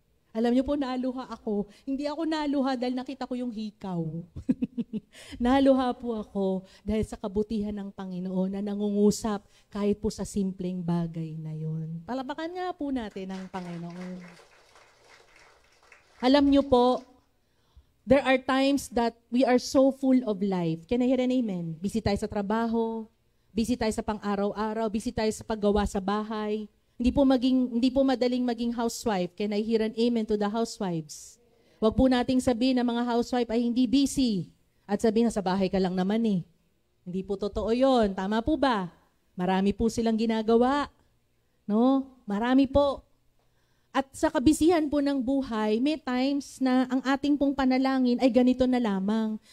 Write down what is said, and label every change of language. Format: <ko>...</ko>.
<tl>Alam niyo po, naluha ako. Hindi ako naluha dahil nakita ko yung hikaw. Naluha po ako dahil sa kabutihan ng Panginoon na nangungusap kahit po sa simpleng bagay na yon. Palapakan nga po natin ang Panginoon. Alam niyo po,</tl> <en>there are times that we are so full of life. Can I hear an amen?</en> <tl>Busy tayo sa trabaho, busy tayo sa pang-araw-araw, busy tayo sa paggawa sa bahay. Hindi po madaling maging housewife.</tl> <en>Can I hear an amen to the housewives?</en> <tl>Huwag po nating sabihin na mga housewife ay hindi busy. At sabihin na sa bahay ka lang naman eh. Hindi po totoo yon. Tama po ba? Marami po silang ginagawa. No? Marami po. At sa kabisihan po ng buhay, may times na ang ating pong panalangin ay ganito na lamang.</tl>